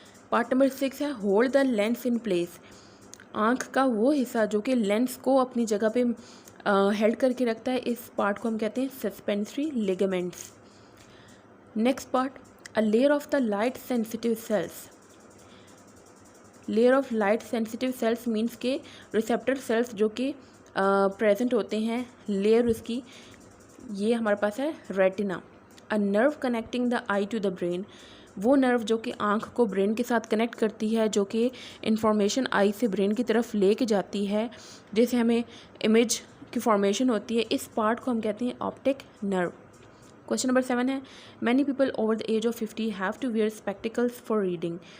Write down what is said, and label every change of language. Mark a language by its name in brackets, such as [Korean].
[Urdu] Part number 6 ہے [English] Hold the lens in place. [Urdu] آنکھ کا وہ حصہ جو کہ لینس کو اپنی جگہ پہ ہیلڈ کر کے رکھتا ہے, اس پارٹ کو ہم کہتے ہیں سسپینسری لیگامنٹس. [English] Next part, a layer of the light sensitive cells. [Urdu] Layer of light sensitive sales means کہ ریسیپٹر سیلس جو کہ پریزنٹ ہوتے ہیں, لیئر اس کی, یہ ہمارے پاس ہے retina. [English] A nerve connecting the eye to the brain. [Urdu] وہ نرو جو کہ آنکھ کو برین کے ساتھ کنیکٹ کرتی ہے, جو کہ انفارمیشن آئی سے برین کی طرف لے کے جاتی ہے, جیسے ہمیں امیج کی فارمیشن ہوتی ہے. اس پارٹ کو ہم کہتے ہیں آپٹک نرو. [English] Question number 7 ہے many people over the age of 50 have to wear spectacles for reading.